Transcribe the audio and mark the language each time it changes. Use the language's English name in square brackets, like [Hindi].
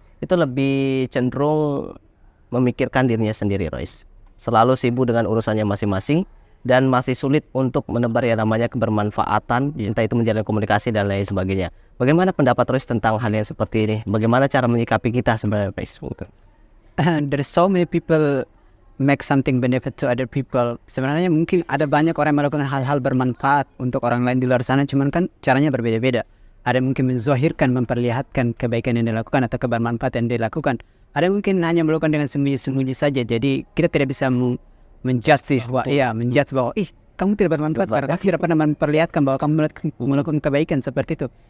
[Indonesian] Itu lebih cenderung memikirkan dirinya sendiri, Royce. Selalu sibuk dengan urusannya masing-masing dan masih sulit untuk menebar yang namanya kebermanfaatan, entah itu menjalin komunikasi dan lain sebagainya. Bagaimana pendapat Royce tentang hal yang seperti ini? Bagaimana cara menyikapi kita sebenarnya, Royce? [English] There's so many people make something benefit to other people. [Indonesian] Sebenarnya mungkin ada banyak orang yang melakukan hal-hal bermanfaat untuk orang lain di luar sana, cuman kan caranya berbeda-beda. Ada yang mungkin menzahirkan, memperlihatkan kebaikan yang dilakukan atau kebermanfaatan yang dilakukan. Ada yang mungkin hanya melakukan dengan sembunyi-sembunyi saja. Jadi kita tidak bisa menjudge bahwa kamu tidak bermanfaat karena kamu tidak pernah memperlihatkan bahwa kamu melakukan kebaikan seperti itu.